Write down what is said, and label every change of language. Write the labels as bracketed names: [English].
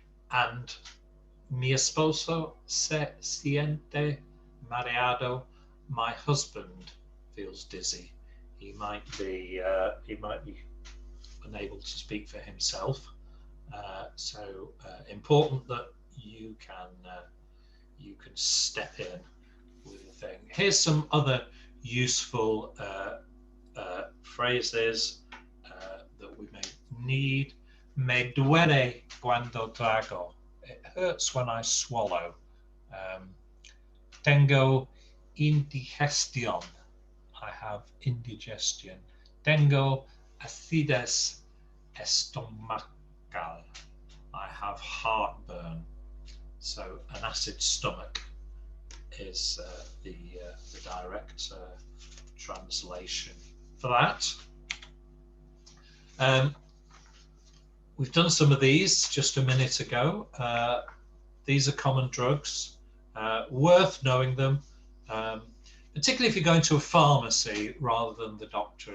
[Spanish] And mi esposo se siente mareado. [English] My husband feels dizzy. He might be unable to speak for himself. So important that you can step in with a thing. Here's some other useful phrases that we may need. [Spanish] Me duele cuando trago. [English] It hurts when I swallow. [Spanish] Tengo indigestión. [English] I have indigestion. [Spanish] Tengo acidez estomacal. [English] I have heartburn. So an acid stomach is the direct translation for that. We've done some of these just a minute ago. These are common drugs, worth knowing them, particularly if you're going to a pharmacy rather than the doctor.